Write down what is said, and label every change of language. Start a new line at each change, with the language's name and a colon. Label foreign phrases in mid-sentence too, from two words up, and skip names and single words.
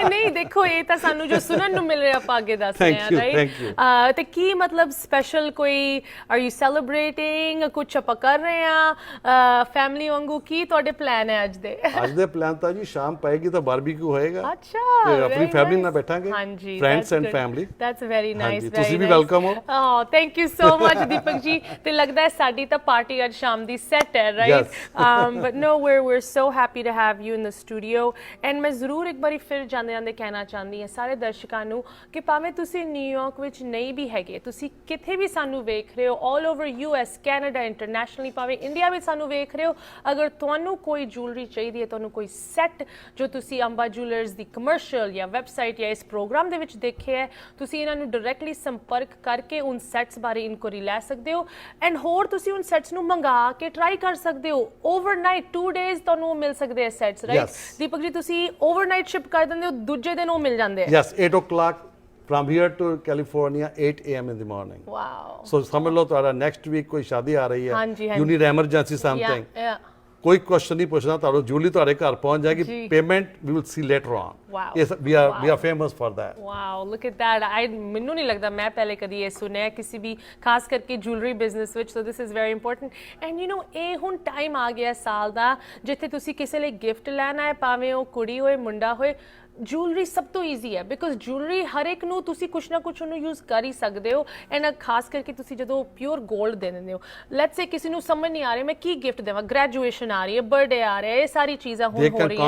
Punjabi: ਨਹੀਂ ਦੇਖੋ ਇਹ ਤਾਂ ਸਾਨੂੰ ਜੋ ਸੁਣਨ ਨੂੰ ਮਿਲ ਰਿਹਾ ਆਪਾਂ ਅੱਗੇ ਦੱਸ ਰਹੇ ਹਾਂ ਰਾਈਟ ਤੇ ਕੀ ਮਤਲਬ ਸਪੈਸ਼ਲ ਕੋਈ
English: are you celebrating
Punjabi: ਕੁਝ ਆਪਾਂ ਕਰ ਰਹੇ ਹਾਂ ਫੈਮਿਲੀ ਵਾਂਗੂ ਕੀ ਤੁਹਾਡੇ ਪਲਾਨ ਹੈ ਅੱਜ ਦੇ ਪਲਾਨ ਤਾਂ ਜੀ ਸ਼ਾਮ ਪਏਗੀ ਤਾਂ ਬਾਰਬੀਕਿਊ ਹੋਏਗਾ ਅੱਛਾ ਤੇ ਆਪਣੀ ਫੈਮਿਲੀ ਨਾਲ ਬੈਠਾਂਗੇ ਹਾਂਜੀ
English: friends and family that's very nice
Punjabi: ਤੁਸੀਂ ਵੀ ਵੈਲਕਮ ਹੋ
English: thank you so much
Punjabi: ਦੀਪਕ ਜੀ ਤੇ ਲੱਗਦਾ ਹੈ ਸਾਡੀ ਤਾਂ ਪਾਰਟੀ ਅੱਜ ਸ਼ਾਮ ਦੀ ਸੈਟ ਹੈ
English: right but no we're so happy to have you in the studio
Punjabi: ਐਂਡ ਮੈਂ ਜ਼ਰੂਰ ਇੱਕ ਵਾਰੀ ਫਿਰ ਜਾਂਦੇ ਜਾਂਦੇ ਕਹਿਣਾ ਚਾਹੁੰਦੀ ਹਾਂ ਸਾਰੇ ਦਰਸ਼ਕਾਂ ਨੂੰ ਕਿ ਭਾਵੇਂ ਤੁਸੀਂ ਨਿਊਯਾਰਕ ਵਿੱਚ ਨਹੀਂ ਵੀ ਹੈਗੇ ਤੁਸੀਂ ਕਿਤੇ ਵੀ ਸਾਨੂੰ ਵੇਖ ਰਹੇ ਹੋ
English: all over US
Punjabi: ਕੈਨੇਡਾ ਇੰਟਰਨੈਸ਼ਨਲੀ ਭਾਵੇਂ ਇੰਡੀਆ ਵਿੱਚ ਸਾਨੂੰ ਵੇਖ ਰਹੇ ਹੋ ਅਗਰ ਤੁਹਾਨੂੰ ਕੋਈ ਜੁਐਲਰੀ ਚਾਹੀਦੀ ਹੈ ਤੁਹਾਨੂੰ ਕੋਈ ਸੈੱਟ ਜੋ ਤੁਸੀਂ ਅੰਬਾ ਜੁਐਲਰਸ ਦੀ ਕਮਰਸ਼ੀਅਲ ਜਾਂ ਵੈਬਸਾਈਟ ਜਾਂ ਇਸ ਪ੍ਰੋਗਰਾਮ ਦੇ ਵਿੱਚ ਦੇਖਿਆ ਹੈ ਤੁਸੀਂ ਇਹਨਾਂ ਨੂੰ ਡਾਇਰੈਕਟਲੀ ਸੰਪਰਕ ਕਰਕੇ ਉਨ ਸੈੱਟਸ ਬਾਰੇ ਇਨਕੁਆਰੀ ਲੈ ਸਕਦੇ ਹੋ ਐਂਡ ਹੋਰ ਤੁਸੀਂ ਉਨ ਸੈੱਟਸ ਨੂੰ ਮੰਗਾ ਕੇ ਟਰਾਈ ਕਰ ਸਕਦੇ ਹੋ
English: overnight 2 days
Punjabi: ਤੁਹਾਨੂੰ ਮਿਲ ਸਕਦੇ ਆ ਸੈੱਟਸ ਰਾਈਟ ਦੀਪਕ ਜੀ ਤੁਸੀਂ ਓਵਰਨਾਈਟ ਸ਼ਿਪ ਕਰ ਦਿੰਦੇ ਹੋ ਦੂਜੇ ਦਿਨ ਉਹ ਮਿਲ ਜਾਂਦੇ ਆ
English: ਯੈਸ 8 o'clock from here to California 8 a.m. in the morning ਵਾਓ
Punjabi: so ਸਮਝ ਲਓ ਤੁਹਾਡਾ ਨੈਕਸਟ ਵੀਕ ਕੋਈ ਸ਼ਾਦੀ ਆ ਰਹੀ ਹੈ
English: you need emergency something
Punjabi: ਕੋਈ ਕੁਐਸਚਨ ਨਹੀਂ ਪੁੱਛਣਾ ਤੁਹਾਨੂੰ ਜੂਲੀ ਤੁਹਾਡੇ ਘਰ ਪਹੁੰਚ ਜਾਏਗੀ ਪੇਮੈਂਟ ਵੀ
English: will see later on we are famous for that wow look at that
Punjabi: ਮੈਨੂੰ ਨਹੀਂ ਲੱਗਦਾ ਮੈਂ ਪਹਿਲੇ ਕਦੀ ਇਹ ਸੁਣਿਆ ਕਿਸੇ ਵੀ ਖਾਸ ਕਰਕੇ
English: jewelry business
Punjabi: ਵਿੱਚ
English: so this is very important and you know
Punjabi: ਇਹ ਹੁਣ ਟਾਈਮ ਆ ਗਿਆ ਸਾਲ ਦਾ ਜਿੱਥੇ ਤੁਸੀਂ ਕਿਸੇ ਲਈ ਗਿਫਟ ਲੈਣਾ ਹੈ ਭਾਵੇਂ ਉਹ ਕੁੜੀ ਹੋਏ ਮੁੰਡਾ ਹੋਏ ਜੁਐਲਰੀ ਸਭ ਤੋਂ ਈਜ਼ੀ ਹੈ ਬਿਕਾਜ਼ ਜੁਐਲਰੀ ਹਰ ਇੱਕ ਨੂੰ ਤੁਸੀਂ ਕੁਛ ਨਾ ਕੁਛ ਉਹਨੂੰ ਯੂਜ਼ ਕਰ ਹੀ ਸਕਦੇ ਹੋ ਐਂਡ ਖਾਸ ਕਰਕੇ ਤੁਸੀਂ ਜਦੋਂ
English: pure gold
Punjabi: ਦੇ ਦਿੰਦੇ ਹੋ
English: let's say
Punjabi: ਕਿਸੇ ਨੂੰ ਸਮਝ ਨਹੀਂ ਆ ਰਿਹਾ ਮੈਂ ਕੀ ਗਿਫਟ ਦੇਵਾਂ ਗ੍ਰੈਜੂਏਸ਼ਨ ਆ ਰਹੀ ਹੈ ਬਰਥਡੇ ਆ ਰਿਹਾ ਇਹ ਸਾਰੀ ਚੀਜ਼ਾਂ ਹੁਣ ਹੋ ਰਹੀਆਂ